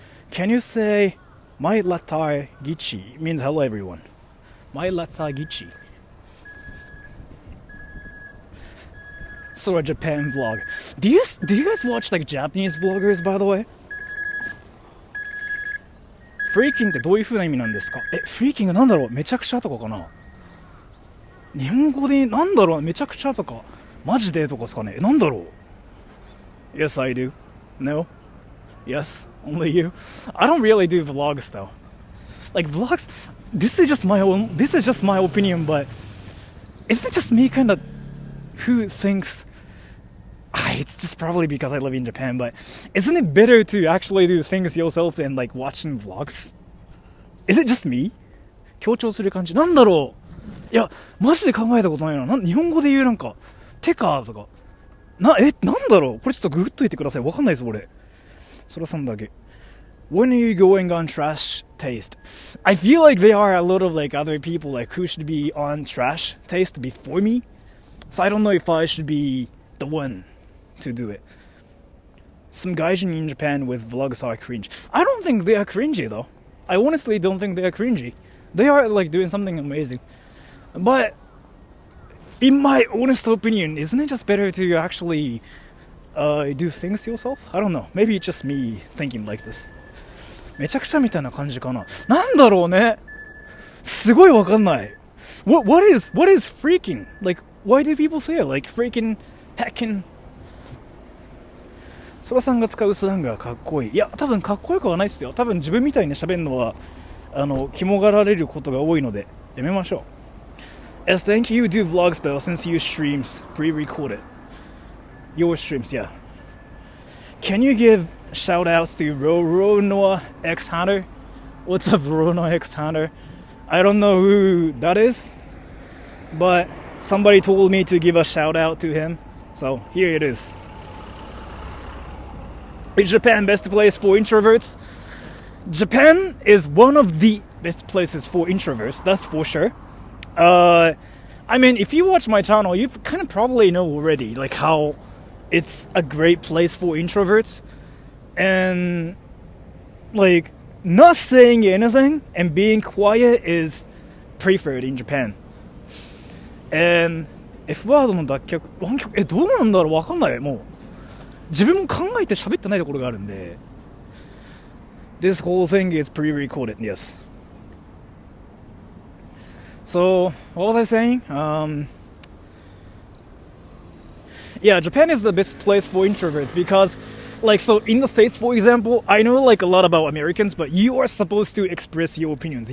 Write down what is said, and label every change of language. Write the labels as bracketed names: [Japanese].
[English] Can you say, my latar gichi means hello everyone. My latar gichi. Sora Japan vlog. Do you guys watch like Japanese vloggers, by the way? [Japanese] フリーキングってどういう風な意味なんですか？フリーキングなんだろう？めちゃくちゃとかかな？日本語でなんだろう？めちゃくちゃとかマジでとかですかね？なんだろう？ [English] Yes, I do. No? Yes, only you. I don't really do vlogs though. Like vlogs, this is just my opinion, but isn't it just me kind of who thinks it's just probably because I live in Japan, but isn't it better to actually do things yourself than like watching vlogs? Is it just me? [Japanese] 強調する感じなんだろう？いやマジで考えたことないな。日本語で言うなんかてかとかなんだろう？これちょっとググっといてください。わかんないです俺。そらさんだけ。 [English] When are you going on trash taste? I feel like there are a lot of like other people like who should be on trash taste before me. So I don't know if I should be the one to do it. Some gaijin in Japan with vlogs are cringe. I don't think they are cringy though. I honestly don't think they are cringy. They are like doing something amazing. But in my honest opinion, isn't it just better to actually do things yourself? I don't know. Maybe it's just me thinking like this. [Japanese] めちゃくちゃみたいな感じかな。なんだろうね。すごいわかんない。 [English] What is freaking? Like, why do people say it? Like, freaking, heckin'. ソラさんが使うスラングはかっこいい。いや、多分かっこよくはないっすよ。多分自分みたいに喋るのは、肝がられることが多いので、やめましょう。 Yes, thank you. Do vlogs though, since you streams pre-recorded. Your streams, yeah. Can you give shout-outs to Roronoa X Hunter? What's up, Roronoa X Hunter? I don't know who that is, but somebody told me to give a shout-out to him, so here it is. Is Japan best place for introverts? Japan is one of the best places for introverts, that's for sure. I mean, if you watch my channel, you kind of probably know already, like how it's a great place for introverts. And, like, not saying anything and being quiet is preferred in Japan. [Japanese] And, F ワードの脱却、湾曲、どうなんだろうわかんない。もう、自分も考えて喋ってないところがあるんで。 [English] This whole thing is pre-recorded, yes. So, what was I saying? Yeah, Japan is the best place for introverts because, like, so in the States, for example, I know like a lot about Americans, but you are supposed to express your opinions.